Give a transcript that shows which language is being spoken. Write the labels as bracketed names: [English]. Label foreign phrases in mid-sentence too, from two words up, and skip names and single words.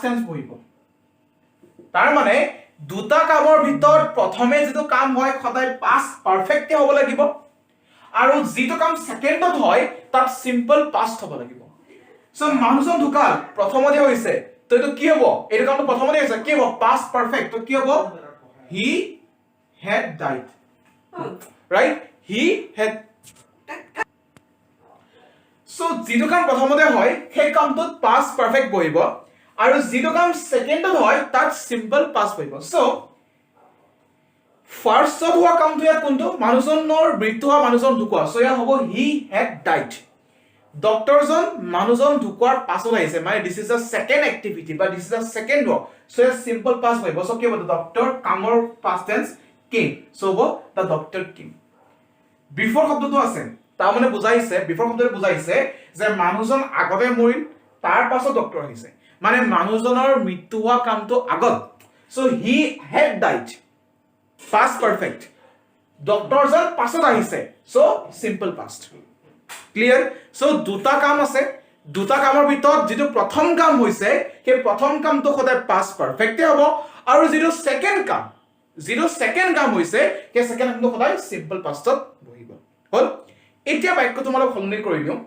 [Assamese] টেন্স বহিব তাৰ মানে দুটা কামৰ ভিতৰত প্ৰথমে যেটো কাম হয় সদায় [English] past perfect [Assamese] হ'ব লাগিব আৰু যেটো কাম সেকেন্ডত হয় তাত [English] simple past [Assamese] হ'ব লাগিব সো মানুহজন ঢুকাল প্ৰথমতে হৈছে তো এটো কি হ'ব এই কামটো প্ৰথমতে হৈছে কি হ'ব [English] past perfect [Assamese] তো কি হ'ব [English] he had died right he had [Assamese] সো যেটো কাম প্ৰথমতে হয় সেই কামটোত [English] past perfect [Assamese] বহিব আৰু যেটো কাম সেকেন্ডত হয় তাত [English] simple past [Assamese] বহিব সো ফাৰ্ষ্টত হোৱা কামটো ইয়াত কোনটো মানুহজনৰ মৃত্যু হোৱা মানুহজন ঢুকুৱা সো ইয়াত হ'ব [English] he had died [Assamese] ডক্টৰজন মানুহজন ঢুকুৱাৰ পাছত আহিছে মানে [English] this is a second activity [Assamese] বা [English] this is a second work [Assamese] সো ইয়াত [English] simple past [Assamese] বহিব সো কি হ'ব ডক্টৰ কামৰ [English] past tense came [Assamese] সো হ'ব [English] the doctor came before [Assamese] শব্দটো আছে তাৰ মানে বুজাইছে বিফৰ শব্দটো বুজাইছে যে মানুহজন আগতে মৰিল তাৰ পাছত ডক্টৰ আহিছে মানে মানুহজনৰ মৃত্যু হোৱা কামটো আগত সো [English] he had died past perfect [Assamese] ডক্টৰজন পাছত আহিছে সো [English] simple past clear [Assamese] সো দুটা কাম আছে দুটা কামৰ ভিতৰত যেটো প্ৰথম কাম হৈছে সেই প্ৰথম কামটো সদায় [English] past perfect [Assamese] হ'ব আৰু যেটো সেকেন্ড কাম হৈছে সেই সেকেন্ড কামটো সদায় [English] simple past [Assamese] বহিব হল এতিয়া বাক্য তোমালোক সলনি কৰি